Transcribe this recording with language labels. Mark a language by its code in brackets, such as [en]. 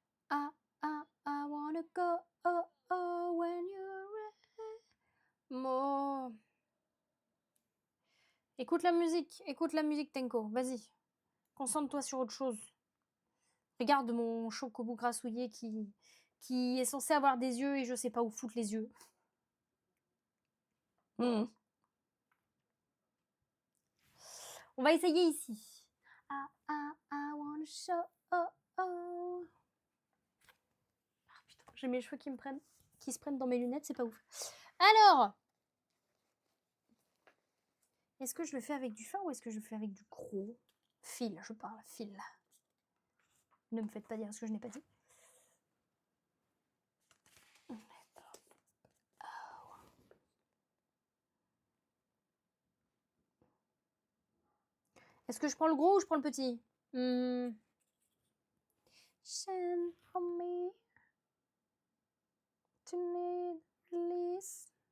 [en] I wanna go when you're ready. More. [fr] Écoute la musique Tenko, vas-y. Concentre-toi sur autre chose. Regarde mon chocobo grassouillé qui est censé avoir des yeux et je sais pas où foutre les yeux. On va essayer ici. [en] I wanna show. [fr] Oh, oh. Ah, putain, j'ai mes cheveux qui se prennent dans mes lunettes, c'est pas ouf. Alors, est-ce que je le fais avec du fin ou est-ce que je le fais avec du gros fil? Je parle, fil. Ne me faites pas dire ce que je n'ai pas dit. Est-ce que je prends le gros ou je prends le petit? [en] Shine for me to need release.